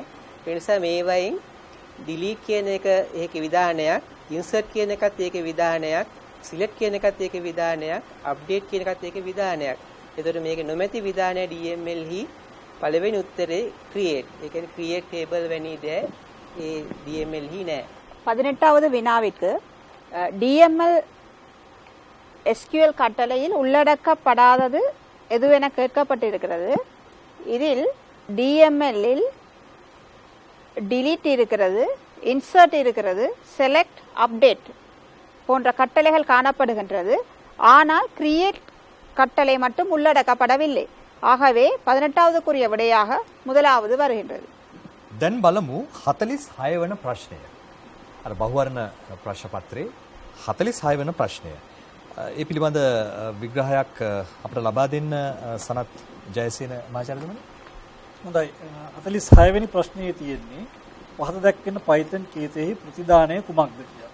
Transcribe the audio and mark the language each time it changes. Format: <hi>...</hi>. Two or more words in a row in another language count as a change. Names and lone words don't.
<si>ඒ නිසා මේ වයින් delete කියන එක ඒකේ විධානයක්, insert කියන එකත් ඒකේ විධානයක්, select කියන එකත් ඒකේ විධානයක්, update කියන එකත් ඒකේ විධානයක්. එතකොට මේකේ නොමැති විධානය DML හි පළවෙනි උත්තරේ create. ඒ කියන්නේ</si> <en>create table</en> <si>වැනි දේ ඒ DML හි නැහැ.</si> <ta>18வது வினாவிற்கு DML SQL கட்டளையில் உள்ளடக்கப்படாதது எதுவென கேட்கப்பட்டிருக்கிறது. இதில் DML-இல் delete இருக்கிறது, insert இருக்கிறது, select, update போன்ற கட்டளைகள் காணப்படுகின்றது. ஆனால் create கட்டளை மட்டும் உள்ளடக்கப்படவில்லை. ஆகவே 18வதுக்குரிய விடையாக முதலாவது வருகின்றது.</ta> <si>දැන් බලමු 46 වන ප්‍රශ්නය. අර බහුවර්ණ ප්‍රශ්න පත්‍රයේ 46 වන ප්‍රශ්නය. ඒ පිළිබඳ විග්‍රහයක් අපිට ලබා දෙන්න සනත් ජයසේන මහාචාර්යතුමනි. හොඳයි. 46 වෙනි ප්‍රශ්නේ තියෙන්නේ පහත දැක්වෙන Python කේතෙහි ප්‍රතිදානය කුමක්ද කියලා.</si>